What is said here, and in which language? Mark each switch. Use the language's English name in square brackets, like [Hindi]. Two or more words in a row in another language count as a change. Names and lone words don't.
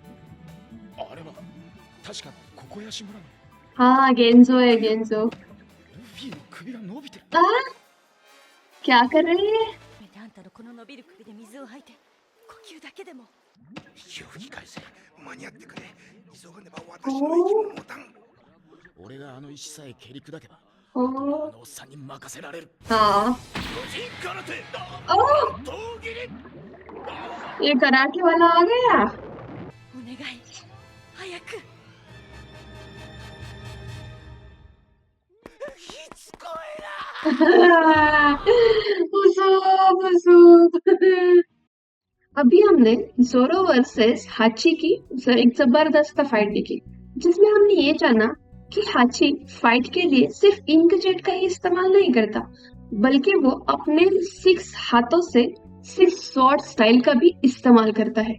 [Japanese] ओ 小屋村の [Hindi] हाँ गेंजो है गेंजो। [Japanese] ルフィの首が伸びてる。 [Hindi] आ, क्या कर रही है? [Japanese] めてあんたのこの伸びる首で水を吐いて呼吸だけでも。息を吹き返せ。間に合ってくれ。急がねば私の息も持たん。俺があの石さえ蹴り砕けば、 ओ, あのおっさんに任せられる。 [Hindi] हाँ [Japanese] 巨人空手 ओ, 闘技に [Hindi] ये कराटे वाला आ गया। [Japanese] お願い早く。しつこいな。 [Hindi] उसूब उसूब। अभी हमने जोरो वर्सेस हाची की एक जबरदस्त फाइट देखी, जिसमें हमने ये जाना कि हाची फाइट के लिए सिर्फ इंकजेट का ही इस्तेमाल नहीं करता, बल्कि वो अपने 6 हाथों से 6 [English] sword style [Hindi] का भी इस्तेमाल करता है।